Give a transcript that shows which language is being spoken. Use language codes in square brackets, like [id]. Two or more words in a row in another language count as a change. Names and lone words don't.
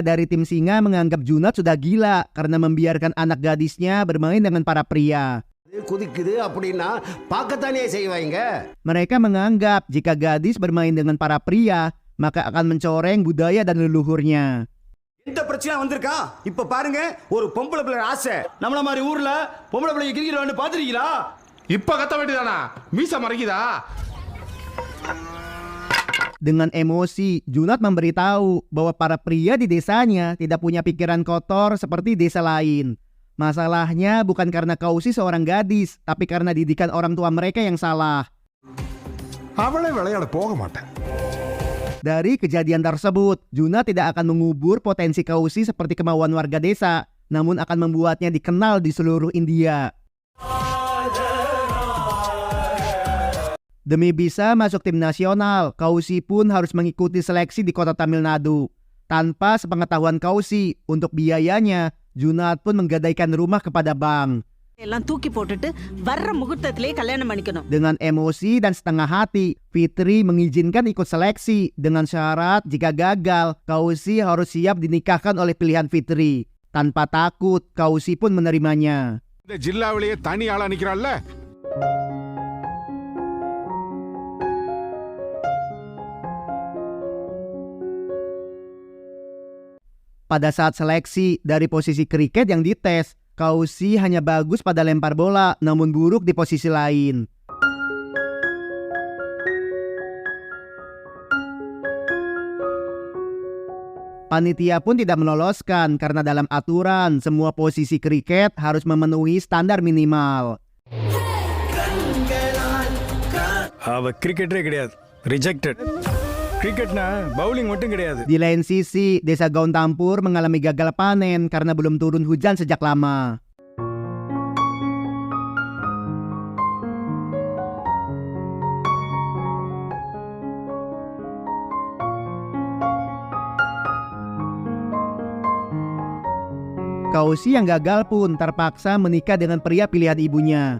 [id] dari tim singa menganggap Junad sudah gila karena membiarkan anak gadisnya bermain dengan para pria. Mereka menganggap jika gadis bermain dengan para pria, maka akan mencoreng budaya dan leluhurnya. [ta] இந்த பிரச்சனை வந்திருக்கா இப்ப பாருங்க ஒரு பொம்பளை பிள்ளை ஆசை நம்மள மாதிரி ஊர்ல பொம்பளை பிள்ளை கிரிக்கிறவன்னு பாத்துறீங்களா இப்ப கத்த வேண்டியதானா மீச மறைக்குதா [id] Dengan emosi, Junad memberitahu bahwa para pria di desanya tidak punya pikiran kotor seperti desa lain. Masalahnya bukan karena Kausi seorang gadis, tapi karena didikan orang tua mereka yang salah. [ta] அவளே விளையாட போக மாட்டேன். [id] Dari kejadian tersebut, Junad tidak akan mengubur potensi Kausi seperti kemauan warga desa, namun akan membuatnya dikenal di seluruh India. Demi bisa masuk tim nasional, Kausi pun harus mengikuti seleksi di kota Tamil Nadu. Tanpa sepengetahuan Kausi, untuk biayanya, Junad pun menggadaikan rumah kepada bank. [ta] எல்லாம் தூக்கி போட்டுட்டு வர்ற முகூர்த்தத்திலே கல்யாணம் பண்ணிக்கணும். [id] Dengan emosi dan setengah hati, Fitri mengizinkan ikut seleksi dengan syarat jika gagal, Kausi harus siap dinikahkan oleh pilihan Fitri. Tanpa takut, Kausi pun menerimanya. [ta] இந்த ஜில்லாவிலேயே தனி ஆளா நிக்கிறாள்ல. [id] Pada saat seleksi, dari posisi kriket yang dites, Kausi hanya bagus pada lempar bola, namun buruk di posisi lain. Panitia pun tidak meloloskan karena dalam aturan, semua posisi kriket harus memenuhi standar minimal. [ta] அவ கிரிக்கெட்டரே கிடையாது. ரிஜெக்டட். கிரிக்கெட்னா பவுலிங் மட்டும் கிடையாது. [id] Di lain sisi, desa Gaun Tampur mengalami gagal panen karena belum turun hujan sejak lama. Kausi yang gagal pun terpaksa menikah dengan pria pilihan ibunya.